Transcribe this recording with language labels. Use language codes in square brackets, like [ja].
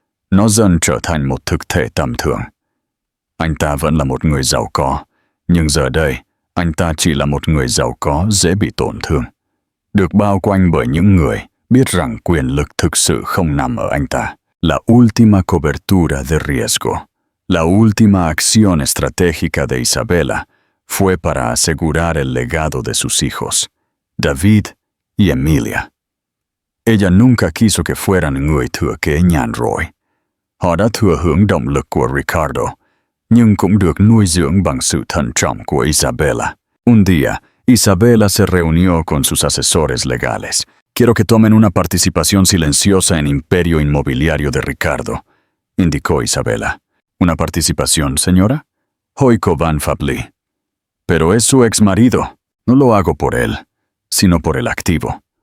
[vi] Nó dần trở thành một thực thể tầm thường. Anh ta vẫn là một người giàu có, nhưng giờ đây, anh ta chỉ là một người giàu có dễ bị tổn thương. Được bao quanh bởi những người biết rằng quyền lực thực sự không nằm ở anh ta. [es] La última cobertura de riesgo, la última acción estratégica de Isabela fue para asegurar el legado de sus hijos, David y Emilia. Ella nunca quiso que fueran [vi] người thừa kế nhàn rỗi. Họ đã thừa hưởng động lực của Ricardo, nhưng cũng được nuôi dưỡng bằng sự thận trọng của Isabela. [es] Un día, Isabela se reunió con sus asesores legales. Quiero que tomen una participación silenciosa en Imperio Inmobiliario de Ricardo, indicó Isabela. ¿Una participación, señora? Hoiko van Fabli. Pero es su exmarido. No lo hago por él, sino por el activo.